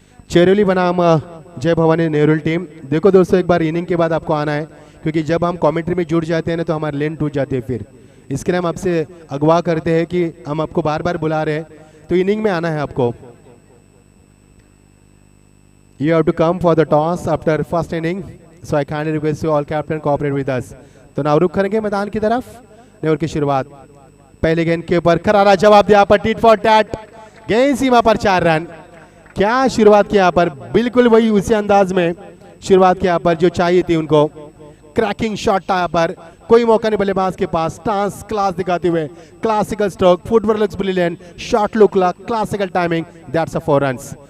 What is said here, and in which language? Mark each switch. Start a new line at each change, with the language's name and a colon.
Hindi: चेरोली बनाम जय भवानी नेहरुल टीम। देखो दोस्तों, एक बार इनिंग के बाद आपको आना है, क्योंकि जब हम कमेंट्री में जुड़ जाते हैं ना तो हमारी लेन टूट जाती है। फिर इसके लिए हम आपसे अगवा करते हैं कि हम आपको बार बार बुला रहे हैं, तो इनिंग में आना है आपको।
English: You have to come for the toss after first inning, so I kindly request you all captain cooperate with us.
Hindi: तो now रुख करेंगे मैदान की तरफ। ओवर की शुरुआत, पहले गेंद के ऊपर करारा जवाब दिया पर टीट फॉर टैट, गेंद सीमा पर 4 रन। क्या शुरुआत की यहाँ पर, बिल्कुल वही उसी अंदाज में शुरुआत की यहाँ पर जो चाहिए थी उनको। क्रैकिंग शॉट था यहाँ पर, कोई मौका नहीं बल्लेबाज के पास। स्टांस क्लास दिखाते हुए, classical stroke,
English: Footwork looks brilliant, shot look classical timing, that's a 4 runs.